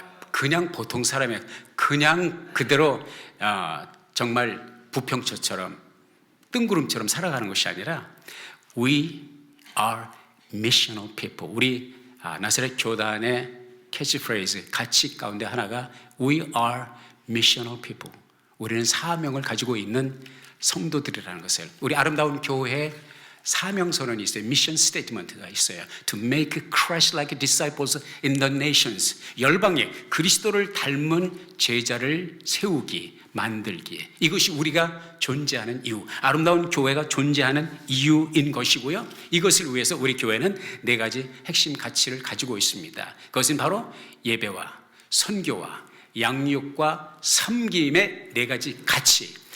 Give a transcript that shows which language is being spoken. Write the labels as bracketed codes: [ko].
[ko] 그냥 보통 사람이 그냥 그대로 정말 부평초처럼 뜬구름처럼 살아가는 것이 아니라 [en] We are missional people. [ko] 우리 나사렛 교단의 캐치프레이즈, 가치 가운데 하나가 [en] We are missional people. [ko] 우리는 사명을 가지고 있는 성도들이라는 것을, 우리 아름다운 교회에 사명선언이 있어요. 미션 스테이트먼트가 있어요. [en] To make Christ-like disciples in the nations. [ko] 열방에 그리스도를 닮은 제자를 세우기, 만들기. 이것이 우리가 존재하는 이유, 아름다운 교회가 존재하는 이유인 것이고요. 이것을 위해서 우리 교회는 네 가지 핵심 가치를 가지고 있습니다. 그것은 바로 예배와 선교와 양육과 섬김의 네 가지 가치.